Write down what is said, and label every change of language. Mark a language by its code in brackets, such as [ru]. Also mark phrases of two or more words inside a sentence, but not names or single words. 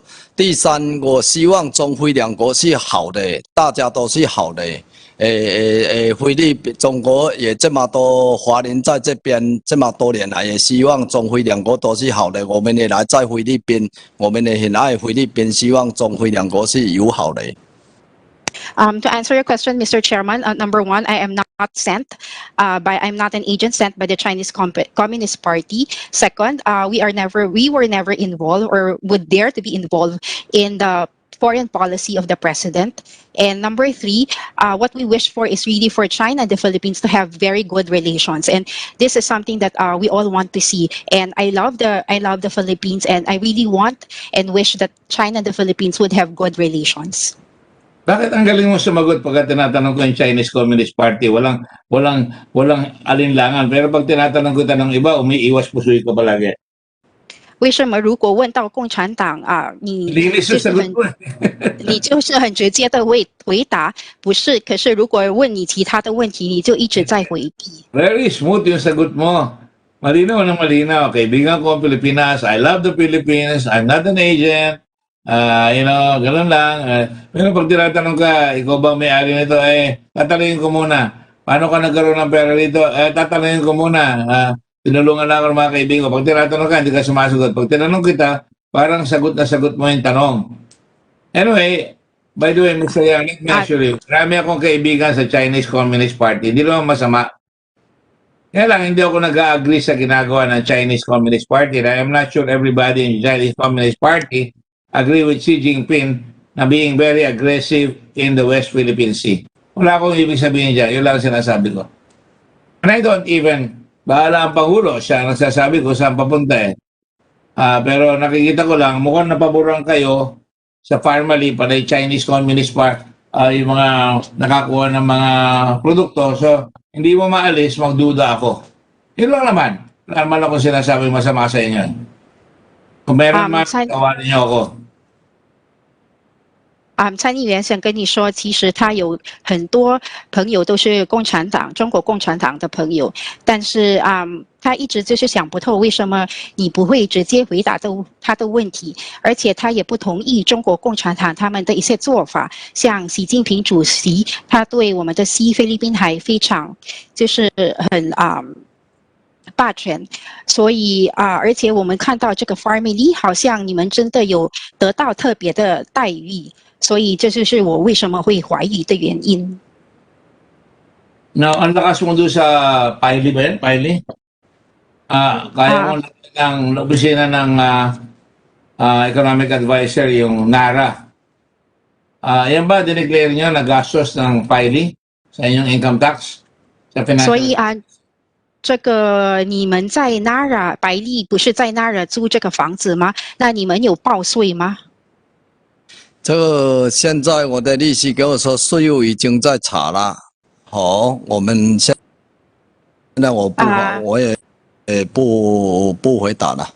[zh] 第三，我希望中菲两国是好的，大家都是好的。菲律宾、中国也这么多华人在这边这么多年来，也希望中菲两国都是好的。我们也来在菲律宾，我们也很爱菲律宾，希望中菲两国是友好的。 [en] To answer your question, Mr. Chairman, number one, I am not sent I'm not an agent sent by the Chinese Communist Party. Second, we were never involved or would dare to be involved in the foreign policy of the president. And number three, what we wish for is really for China and the Philippines to have very good relations. And this is something that we all want to see. And I love the Philippines, and I really want and wish that China and the Philippines would have good relations. [tl] Bakit ang galing mo sumagot pagka tinatanong ko yung Chinese Communist Party? Walang alinlangan. Pero pag tinatanong ko ng iba, umiiwas pusoy ko palagi. [zh] 为什么如果问到共产党你就是很直接的回答不是，可是如果问你其他的问题，你就一直在回避。 [en] Very smooth [tl] yung sagot mo. Malinaw na malinaw. Kaibigan ko ang Pilipinas. [en] I love the Philippines. I'm not an agent. [tl] Ganun lang. Pero pag tinatanong ka, ikaw ba may-ari nito? Tatanungin ko muna. Paano ka nagkaroon ng pera dito? Tatanungin ko muna. Tinulungan lang ako ng mga kaibigan ko. Pag tinatanong ka, hindi ka sumasagot. Pag tinanong kita, parang sagot na sagot mo yung tanong. [en] Anyway, by the way, Mr. Yang, let me assure you, [tl] marami akong kaibigan sa Chinese Communist Party. Hindi naman masama. Kaya lang, hindi ako nag-agree sa ginagawa ng Chinese Communist Party. [en] I am not sure everybody in the Chinese Communist Party agree with Xi Jinping na being very aggressive in the West Philippine Sea. [tl] Wala akong ibig sabihin dyan. Yun lang sinasabi ko. [en] And I don't even, [tl] bahala ang Pangulo, siya ang nagsasabi ko saan papunta eh. Pero nakikita ko lang, mukhang napaboran kayo sa formally para yung Chinese Communist Party, yung mga nakakuha ng mga produkto. So, hindi mo maalis, magduda ako. Yun lang naman. Wala naman akong sinasabi masama sa inyo. Kung meron man, tawanin niyo ako. [zh] 参议员想跟你说，其实他有很多朋友都是共产党、中国共产党的朋友，但是他一直就是想不透为什么你不会直接回答他的问题，而且他也不同意中国共产党他们的一些做法，像习近平主席，他对我们的西菲律宾海非常就是很霸权，所以而且我们看到这个 family 好像你们真的有得到特别的待遇。所以这就是我为什么会怀疑的原因。 [tl] Now, ang lakas mo doon sa Piley ba yan? Piley? Kaya mo ng opisina ng [en] economic advisor, [tl] yung NARA. Yan ba, dineclare nyo na gastos ng filing sa inyong [en] income tax? [tl] Sa [zh] 所 financial 以这个你们在 Nara 百丽不是在 Nara 租这个房子吗？那你们有报税吗？这个现在我的利息给我说税务已经在查了，我们现在我也不回答了。